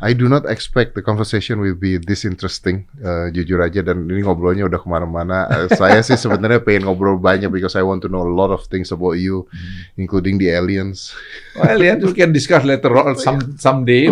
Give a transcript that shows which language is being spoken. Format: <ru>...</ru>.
<en>I do not expect the conversation will be this interesting.</en> <id>Jujur aja, dan ini ngobrolnya udah kemana-mana. Saya sih sebenarnya pengen ngobrol banyak</id> <en>because I want to know a lot of things about you, including the aliens. Well, aliens we can discuss later on someday.</en>